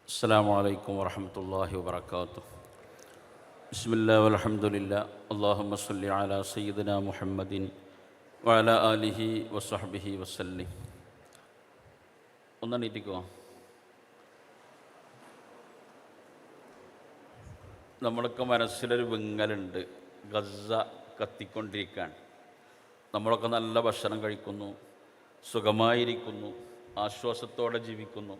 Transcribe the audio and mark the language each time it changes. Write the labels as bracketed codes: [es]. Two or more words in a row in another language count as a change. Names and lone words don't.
[ar] السلام عليكم ورحمة الله وبركاته. بسم الله والحمد لله. اللهم صل على سيدنا محمد وعلى آله وصحبه وسلم. [ml] ഒന്നെണീറ്റിക്കോ. നമ്മളൊക്കെ മനസ്സിലൊരു വിങ്ങലുണ്ട്. ഗസ കത്തിക്കൊണ്ടിരിക്കുകയാണ്. നമ്മളൊക്കെ നല്ല ഭക്ഷണം കഴിക്കുന്നു, സുഖമായിരിക്കുന്നു, ആശ്വാസത്തോടെ ജീവിക്കുന്നു.